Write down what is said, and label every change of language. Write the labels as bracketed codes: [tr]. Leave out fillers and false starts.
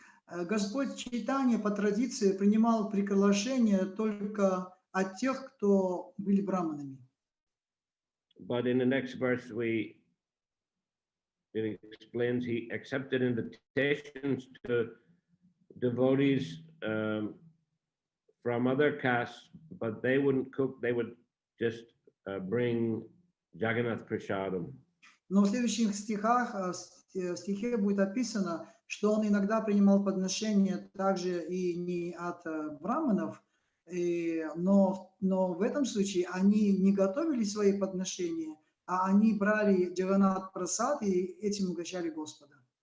[ru] Господь Чайтанья по традиции принимал приглашение только от тех, кто были браманами. [en] But in the next verse, it explains he accepted invitations to devotees from other castes, but they wouldn't cook, they would just bring Jagannath Prasadam. [ru] Но в следующих стихе будет описано, что он иногда принимал подношения также и не от браманов, но в этом случае они не готовили свои подношения, а они брали Джаганнат Прасад и этим угощали Господа.